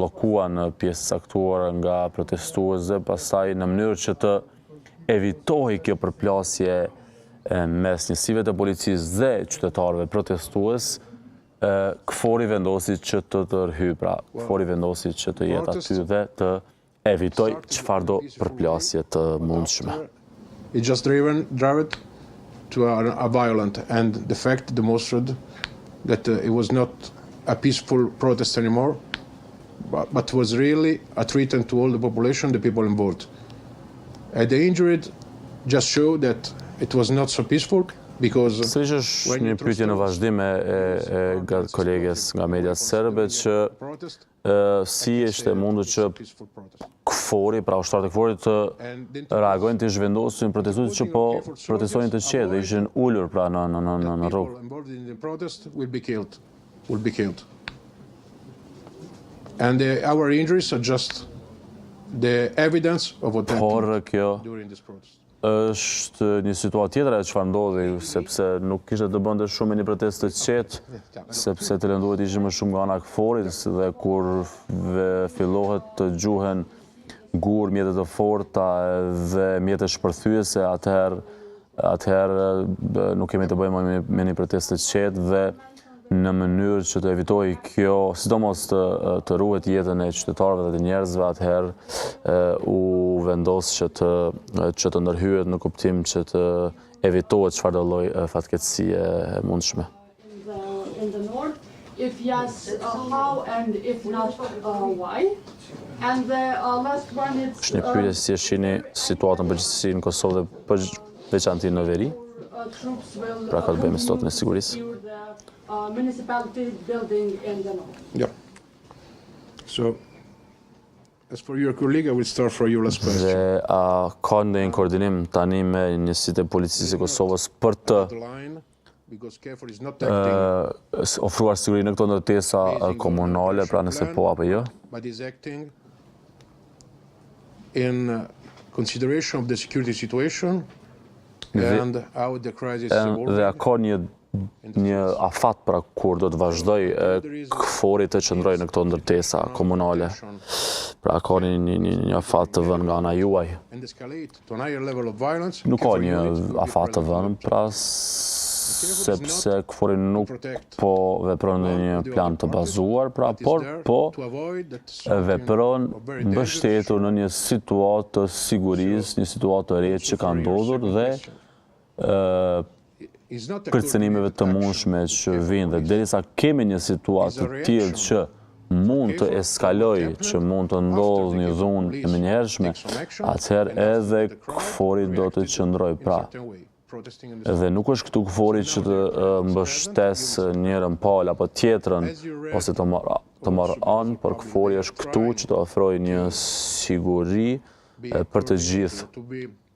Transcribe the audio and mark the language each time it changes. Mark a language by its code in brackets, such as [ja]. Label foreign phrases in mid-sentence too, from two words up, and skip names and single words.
[sq] bllokuan në pjesë caktuara nga protestuesve, pastaj në mënyrë që të evitohej kjo përplasje mes njësive të policisë dhe qytetarëve protestues, KFOR-i vendosi që të tërhyj, pra KFOR-i vendosi që të jetë aty dhe të evitoj çfarëdo përplasje të mundshme. [en] It just drove it to a violent, and the fact demonstrated that it was not a peaceful protest anymore, but was really a threat to all the population, the people involved. And the injury just showed that it was not so peaceful, because [sq] sërish është një pyetje në vazhdim e koleges nga media serbe që si ishte mundur që KFOR-i, pra ushtarët e KFOR-it të reagojnë të zhvendosin protestuesit që po protestonin të qetë dhe ishin ulur pra në rrugë. [en] And our injuries are just the evidence of what happened during this protest. [sq] Është një situatë tjetër e çfarë ndodhi, sepse nuk kishte të bënte shumë me një protestë të qetë, sepse të lënduhet ishin më shumë nga ana e KFOR-it dhe kur fillohet të gjuhen gur, mjete të forta dhe mjete shpërthyese, atëherë nuk kemi të bëjmë me një protestë të qetë dhe në mënyrë që të evitoj kjo, sidomos të ruhet jetën e qytetarëve dhe të njerëzve, atëherë u vendos që të ndërhyet në kuptim që të evitohet çfarëdo lloj fatkeqësie e mundshme. [en] In the north, if yes, how, and if not, why? And the last one is [sq] Është një pyetje si e shihni situatën përgjithësi në Kosovë dhe veçanti në veri. [en] troops will [sq] Pra ka të bëjë me situatën e sigurisë. [en] secure the municipality building in the north. Yeah. So, as for your colleague, I will start from your last question. [sq] Dhe a ka ndonjë koordinim tani me njësitë e policisë së Kosovës për të [en] The line, because KFOR is not acting, [sq] ofruar siguri në këto ndërtesa komunale, pra nëse po apo jo? [en] but is acting in consideration of the security situation and how the crisis is [sq] Dhe a [en] evolving. [sq] ka një afat pra kur do të vazhdoj KFOR-it të qëndroj në këto ndërtesa komunale? Pra ka një afat të vënë nga ana juaj? [en] And escalate to a higher level of violence. [sq] Nuk ka [en] KFOR [sq] një [en] units will be [sq] afat të [en] present. [sq] vënë, pra sepse KFOR-i nuk po vepron në një plan të bazuar, pra por po [en] To avoid that something [sq] vepron [en] of very dangerous [sq] mbështetur në një situatë të sigurisë, një situatë të re që ka ndodhur dhe [en] is not a [sq] kërcënimeve të mundshme që vinë dhe derisa kemi një situatë të tillë që mund të eskaloj, që mund të ndodhë një dhunë e menjëhershme, atëherë edhe KFOR-i do të qëndroj. Pra, dhe nuk është këtu KFOR-i që të mbështes njërën palë apo tjetrën, ose të marrë anë, por KFOR-i është këtu që të ofroj një siguri për të gjithë.